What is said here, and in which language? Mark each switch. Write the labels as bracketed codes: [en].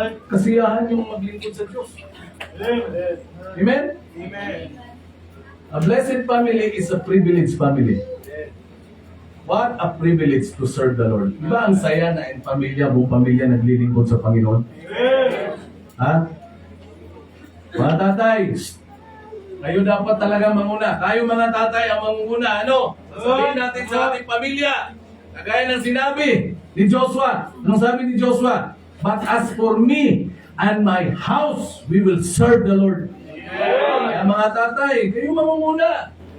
[tl] Kasiyahan yung maglingkod sa Diyos. Amen? Amen. [en] A blessed family is a privileged family. What a privilege to serve the Lord. [tl] Diba ang saya na yung pamilya, buong pamilya naglilingkod sa Panginoon? Ha? Mga tatay, kayo dapat talaga manguna. Tayo mga tatay ang manguna. Ano? Sasabihin natin sa ating pamilya. Kagaya ng sinabi ni Joshua. Anong sabi ni Joshua? [en] But as for me and my house, we will serve the Lord. [tl] Kaya mga tatay, kayo manguna.